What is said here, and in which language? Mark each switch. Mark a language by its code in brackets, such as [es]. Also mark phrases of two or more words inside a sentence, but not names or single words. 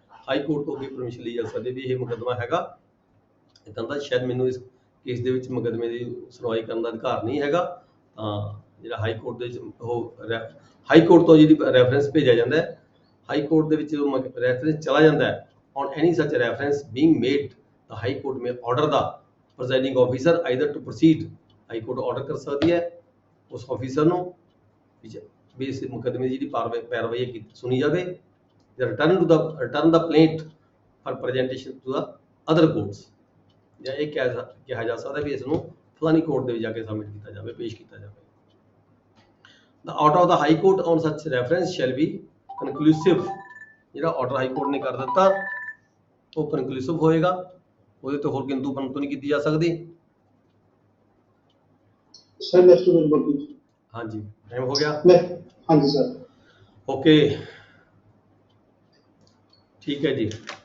[en] high court [pa] ਤੋਂ ਵੀ ਪਰਮਿਸ਼ਨ ਲਈ ਜਾ ਸਕਦੀ ਵੀ ਇਹ ਮੁਕੱਦਮਾ ਹੈਗਾ ਇੱਦਾਂ ਦਾ, ਸ਼ਾਇਦ ਮੈਨੂੰ ਇਸ ਕੇਸ ਦੇ ਵਿੱਚ ਮੁਕੱਦਮੇ ਦੀ ਸੁਣਵਾਈ ਕਰਨ ਦਾ ਅਧਿਕਾਰ ਨਹੀਂ ਹੈਗਾ, ਤਾਂ ਜਿਹੜਾ [en] high court [pa] ਦੇ ਵਿੱਚ ਉਹ [en] high court [pa] ਤੋਂ ਜਿਹੜੀ ਰੈਫਰੈਂਸ ਭੇਜਿਆ ਜਾਂਦਾ ਹੈ, [en] high court [pa] ਦੇ ਵਿੱਚ ਜਦੋਂ ਰੈਫਰੈਂਸ ਚਲਾ ਜਾਂਦਾ ਹੈ [en] on any such reference being made, the high court may order the presiding officer either to proceed, high court order [pa] ਕਰ ਸਕਦੀ ਹੈ ਉਸ ਆਫੀਸਰ ਨੂੰ ਵੀ ਇਸ ਮੁਕੱਦਮੇ ਦੀ ਜਿਹੜੀ ਪੈਰਵਾਈ ਸੁਣੀ ਜਾਵੇ, [en] return the plaint for presentation to the other courts, [pa] ਜਾਂ ਇਹ ਕਿਹਾ ਜਾ ਸਕਦਾ ਵੀ ਇਸ ਨੂੰ ਫਲਾਨੀ ਕੋਰਟ ਦੇ ਵਿੱਚ ਜਾ ਕੇ ਸਬਮਿਟ ਕੀਤਾ ਜਾਵੇ, ਪੇਸ਼ ਕੀਤਾ ਜਾਵੇ। [en] The order of the high court on such reference shall be conclusive, [pa] ਜਿਹੜਾ ਆਰਡਰ [en] high court [pa] ਨੇ ਕਰ ਦਿੱਤਾ ਉਹ ਕਨਕਲੂਸਿਵ ਹੋਏਗਾ, ਉਹਦੇ ਤੇ ਹੋਰ ਕਿੰਤੂ ਪਰੰਤੂ ਨਹੀਂ ਕੀਤੀ ਜਾ ਸਕਦੀ। [en] Sir next number [pa] ਹਾਂਜੀ ਟਾਈਮ ਹੋ ਗਿਆ, ਹਾਂਜੀ ਸਰ, ਓਕੇ ਠੀਕ ਹੈ ਜੀ।